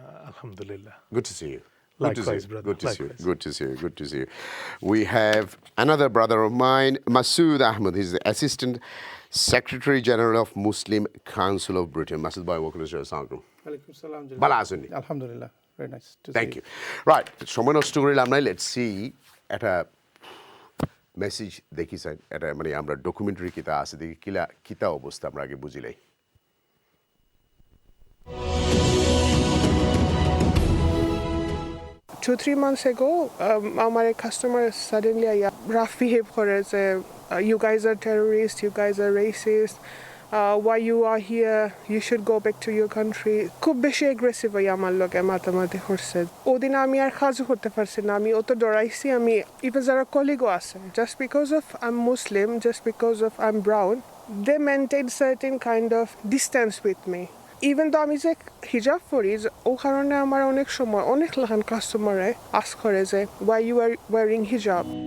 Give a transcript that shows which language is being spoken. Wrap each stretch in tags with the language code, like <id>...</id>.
<ar>Alhamdulillah.</ar> <en>Good to see you. Likewise, brother. Good to see you. Good to see you. Good to see you. We have another brother of mine, Masood Ahmed. He's the Assistant Secretary General of Muslim Council of Britain. Masood bhai, welcome to the show.</en> <ar>Assalamu Alaikum salam. Bala asunni.</ar> <en>Alhamdulillah. Very nice to see Thank you. Right.</en> <bn>সময় নষ্ট করিলাম নাই</bn> <en>let's see</en> <bn>একটা message দেখি sir এটা মানে আমরা documentary কিতা আছে দেখি কিতা অবস্থা আমরা আগে বুঝিলাই</bn> <en>2-3 months ago, our customer suddenly rough behave say, you guys are terrorists, you guys are racist, why you are here, you should go back to your country.</en> <bn>খুব বেশি aggressive আমার লগে মাতামাতি করছে ওদিন আমি আর কাজ করতে পারছি না আমি অত ডরাইছি আমি ইভেন যারা কলিগও আছে</bn> <en>just because of I'm Muslim, just because of I'm brown, they maintain certain kind of distance with me.</en> <bn>Even তো আমি যে হিজাব পরি ও কারণে আমার অনেক সময় অনেক লাখান কাস্টমারে আস করে যে</bn> <en>Why you are wearing হিজাব।</en>